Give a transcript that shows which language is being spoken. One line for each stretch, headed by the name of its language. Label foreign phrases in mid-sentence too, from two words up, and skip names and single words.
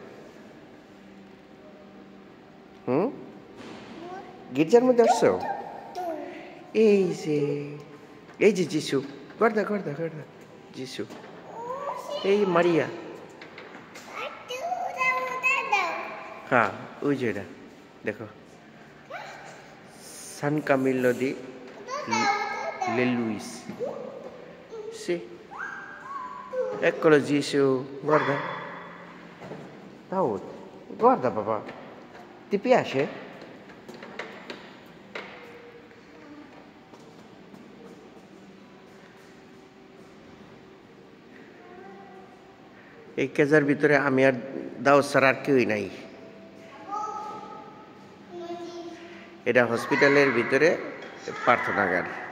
Bangla: গির্জার মধ্যে আসছো? এই যে, এই যে যিশু,
Italian: guarda guarda guarda
Bangla: যিশু, এই মারিয়া। হ্যাঁ, ওই যে এটা দেখো,
Italian: San Camillo di Le Luis. Sì, eccolo Gesù, guarda. Daud, guarda papà, ti piace?
Bangla: এই কেজার ভিতরে আমি আর দাউদ ছাড়া আর কেউই নাই। এটা হসপিটালের ভিতরে প্রার্থনাগার।